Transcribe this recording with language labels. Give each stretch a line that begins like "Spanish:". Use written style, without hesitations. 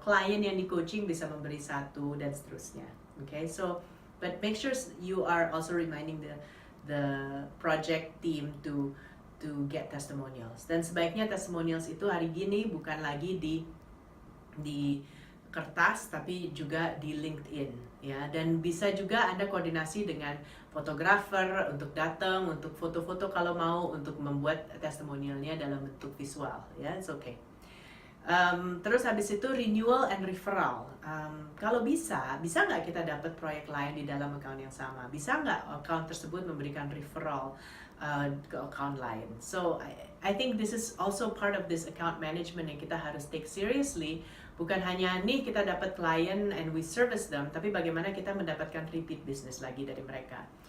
Indonesian: Klien yang di coaching bisa memberi satu, dan seterusnya.
English: Okay, so but make sure you are also reminding the project team to get testimonials.
Indonesian: Dan sebaiknya testimonials itu hari gini bukan lagi di kertas, tapi juga di LinkedIn ya. Dan bisa juga Anda koordinasi dengan fotografer untuk datang, untuk foto-foto kalau mau, untuk membuat testimonialnya dalam bentuk visual ya.
English: It's okay.
Indonesian: Terus habis itu
English: renewal and referral.
Indonesian: Kalau bisa nggak kita dapat proyek lain di dalam account yang sama? Bisa nggak account tersebut memberikan referral ke account lain?
English: So I think this is also part of this account management
Indonesian: yang kita harus
English: take seriously.
Indonesian: Bukan hanya nih kita dapat klien
English: and we service them,
Indonesian: tapi bagaimana kita mendapatkan repeat business lagi dari mereka.